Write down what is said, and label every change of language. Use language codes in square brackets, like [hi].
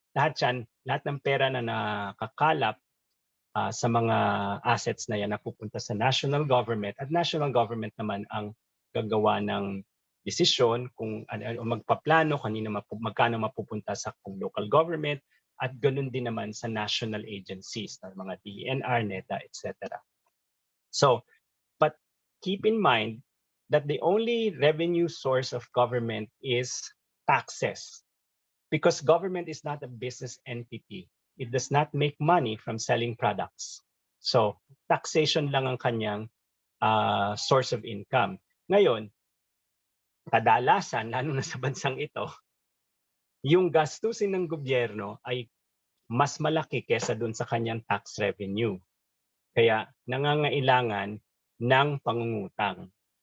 [tl] Lahat ng pera na nakakalap sa mga assets na yan napupunta sa national government, at national government naman ang gagawa ng desisyon kung magpaplano magkano mapupunta sa local government, at ganoon din naman sa national agencies, mga DENR, NEDA, etc. [en] So, but keep in mind that the only revenue source of government is taxes, because government is not a business entity. It does not make money from selling products. So taxation [tl] lang ang kanyang [en] source of income. [tl] Ngayon, kadalasan, lalo na sa bansang ito, yung gastusin ng gobyerno ay mas malaki kesa dun sa kanyang tax revenue. Kaya nangangailangan ng pangungutang.